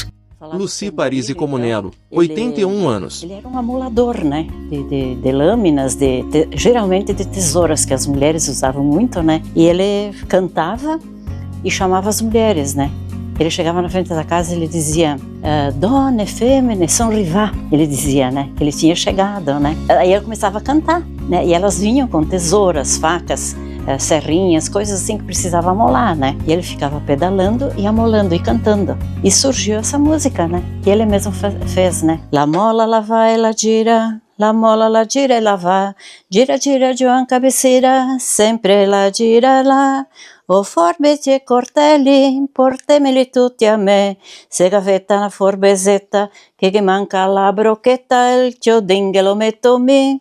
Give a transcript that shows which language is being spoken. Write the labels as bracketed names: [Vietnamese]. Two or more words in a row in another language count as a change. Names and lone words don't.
[Portuguese] Luci Parisi Comunello, 81 anos. Ele era um amolador, né? De lâminas, geralmente de tesouras, que as mulheres usavam muito, né? E ele cantava e chamava as mulheres, né? Ele chegava na frente da casa e ele dizia [Venetian] Donne, femmine, son rivà. [Portuguese] Ele dizia, né? Que ele tinha chegado, né? Aí ele começava a cantar, né? E elas vinham com tesouras, facas, serrinhas, coisas assim que precisava amolar, né? E ele ficava pedalando e amolando e cantando. E surgiu essa música, né? Que ele mesmo fez, né? [Venetian] La mola, la vai, la gira, la mola, la gira e la va. Gira, gira, Joan cabeceira, sempre la gira lá. O forbeti e cortelli, portemeli tutti a me. Se gavetta na forbesetta, che manca la brocchetta, il chiodinghe lo metto mi.